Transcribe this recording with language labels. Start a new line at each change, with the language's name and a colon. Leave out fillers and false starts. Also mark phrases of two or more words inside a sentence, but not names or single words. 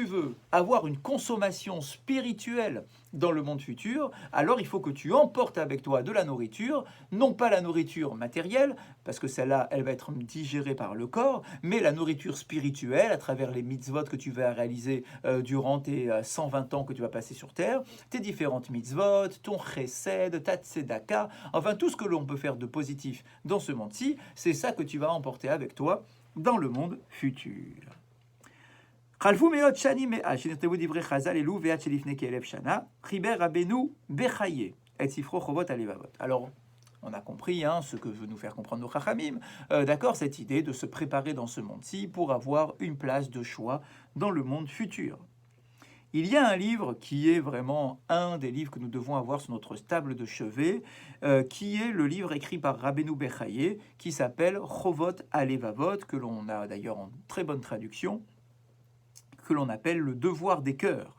French: Donc, si tu veux avoir une consommation spirituelle dans le monde futur, alors il faut que tu emportes avec toi de la nourriture, non pas la nourriture matérielle, parce que celle-là, elle va être digérée par le corps, mais la nourriture spirituelle, à travers les mitzvot que tu vas réaliser durant tes 120 ans que tu vas passer sur Terre, tes différentes mitzvot, ton chesed, ta tzedaka, enfin tout ce que l'on peut faire de positif dans ce monde-ci, c'est ça que tu vas emporter avec toi dans le monde futur.
Hebrew: חלפו מאות שנים מאז שנכתבו דברי חז"ל אלו ועד שלפני כ-1000 שנה, חיבר רבנו בחיי את ספרו חובות הלבבות.
French: Alors, on a compris ce que veut nous faire comprendre nos chachamim, d'accord, cette idée de se préparer dans ce monde-ci pour avoir une place de choix dans le monde futur. Il y a un livre qui est vraiment un des livres que nous devons avoir sur notre table de chevet, qui est le livre écrit par Rabbeinu Bechaye, qui s'appelle Chovot Halevavot, que l'on a d'ailleurs en très bonne traduction, que l'on appelle le devoir des cœurs.